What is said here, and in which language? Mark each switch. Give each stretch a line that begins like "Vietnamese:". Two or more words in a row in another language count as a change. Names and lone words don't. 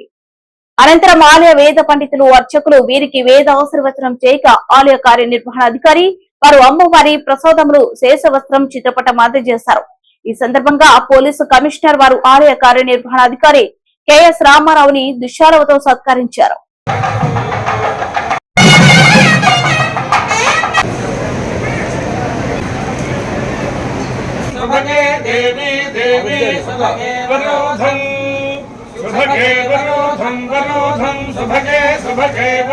Telugu: అనంతరం ఆలయ వేద పండితులు అర్చకులు వీరికి వేద ఆశీర్వచనం చేయక ఆలయ కార్యనిర్వహణ అధికారి వారు అమ్మవారి ప్రసాదములు శేషవస్త్రం చిత్రపటం అందజేశారు. ఈ సందర్భంగా పోలీసు కమిషనర్ వారు ఆలయ కార్యనిర్వహణ అధికారి కెఎస్ రామారావుని దుశ్శాలవతో సత్కరించారు.
Sanskrit: सुभगे देवी देवी सुभगे वरोधं सुभगे वरोधं वरोधं सुभगे सुभगे